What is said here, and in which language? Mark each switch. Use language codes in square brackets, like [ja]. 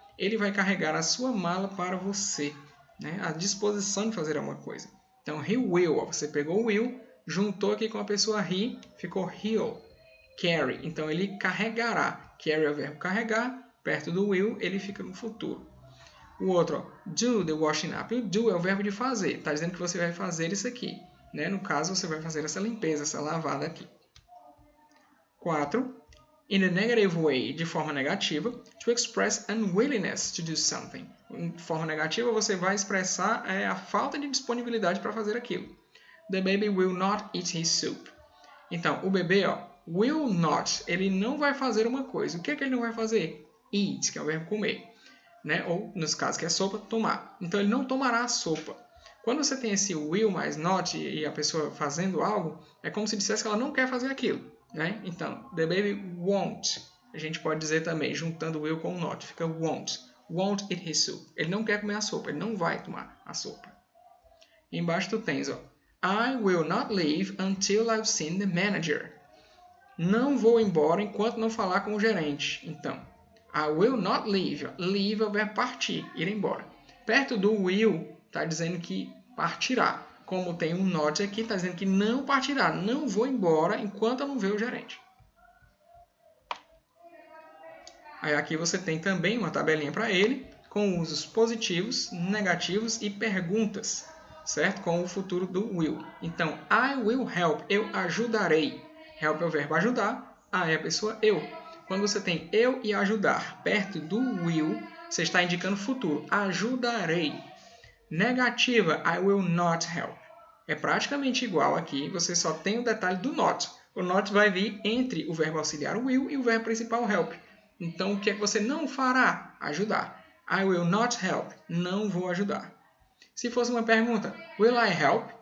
[pt] Ele vai carregar a sua mala para você. Né? A disposição de fazer alguma coisa. Então, he will, você pegou o will, juntou aqui com a pessoa he, ficou he'll. Carry, então ele carregará. Carry é o verbo carregar, perto do will, ele fica no futuro. O outro, ó, do the washing up. O do é o verbo de fazer, está dizendo que você vai fazer isso aqui. Né? No caso, você vai fazer essa limpeza, essa lavada aqui. 4. [en] In a negative way, [pt] de forma negativa, [en] to express unwillingness to do something. [pt] De forma negativa, você vai expressar a falta de disponibilidade para fazer aquilo. [en] The baby will not eat his soup. [pt] Então, o bebê, ó, will not, ele não vai fazer uma coisa. O que é que ele não vai fazer? Eat, que é o verbo comer. Né? Ou, nos casos que é sopa, tomar. Então, ele não tomará a sopa. Quando você tem esse will mais not e a pessoa fazendo algo, é como se dissesse que ela não quer fazer aquilo. Né? Então, the baby won't. A gente pode dizer também, juntando will com not, fica won't. [en] Won't eat his soup. [pt] Ele não quer comer a sopa, ele não vai tomar a sopa. E embaixo tu tens, ó, [en] I will not leave until I've seen the manager. [pt] Não vou embora enquanto não falar com o gerente. Então, [en] I will not leave. [pt] Leave é o verbo partir, ir embora. Perto do will, está dizendo que partirá. Como tem um not aqui, está dizendo que não partirá. Não vou embora enquanto eu não ver o gerente. Aí aqui você tem também uma tabelinha para ele, com usos positivos, negativos e perguntas, certo? Com o futuro do will. Então, [en] I will help, [pt] eu ajudarei. Help é o verbo ajudar, I é a pessoa eu. Quando você tem eu e ajudar perto do will, você está indicando futuro. Ajudarei. [en] Negativa, I will not help. [pt] É praticamente igual aqui, você só tem o detalhe do not. O not vai vir entre o verbo auxiliar will e o verbo principal help. Então, o que é que você não fará? Ajudar. [en] I will not help. [pt] Não vou ajudar. Se fosse uma pergunta, [en] will I help?